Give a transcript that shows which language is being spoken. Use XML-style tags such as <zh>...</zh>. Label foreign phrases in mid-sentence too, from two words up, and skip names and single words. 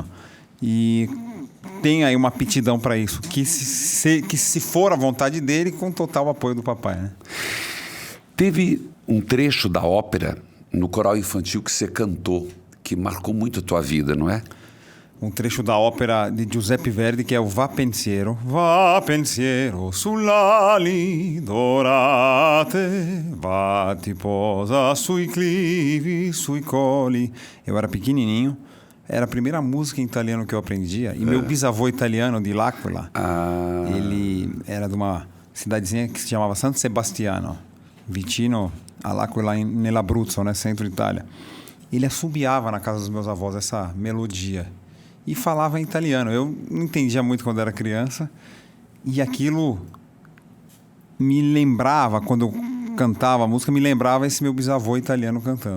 <pt>E tem aí uma aptidão para isso, que se for a vontade dele, com total apoio do papai, né? Teve um trecho da ópera no coral infantil que você cantou, que marcou muito a tua vida, não é? Um trecho da ópera de Giuseppe Verdi, que é o Va Pensiero.</pt> <it>Va pensiero sull'ali dorate, va ti posa sui clivi, sui coli.</it> <pt>Eu era pequenininho. Era a primeira música em italiano que eu aprendia. E meu bisavô italiano, de L'Aquila, ele era de uma cidadezinha que se chamava San Sebastiano,</pt> <it>vicino all'Aquila, nell'Abruzzo,</it> <pt>né, centro Itália. Ele assobiava na casa dos meus avós essa melodia e falava em italiano. Eu não entendia muito quando era criança e aquilo me lembrava, quando eu cantava a música, me lembrava esse meu bisavô italiano cantando.</pt>